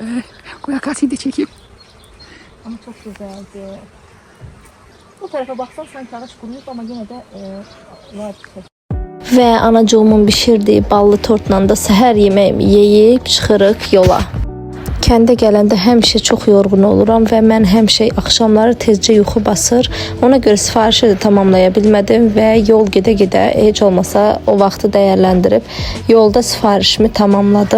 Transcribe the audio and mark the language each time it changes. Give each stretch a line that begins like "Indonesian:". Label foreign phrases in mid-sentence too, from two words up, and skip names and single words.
Turkish: Koy kasayı da çekeyim. Ama çok güzeldi. Bu tarafa baksan sanki ağaç kuruyup ama yine de var. Ve anacığımın pişirdiği ballı tortla da seher yemeğimi
Azerbaijani: yeyip çıxırıq yola. Kəndə gələndə həmişə çox yorğun oluram və mən həmişə axşamları tezcə yuxu basır. Ona görə sifarişi də tamamlaya bilmədim və yol gedə-gedə heç olmasa o vaxtı dəyərləndirib yolda sifarişimi tamamladım.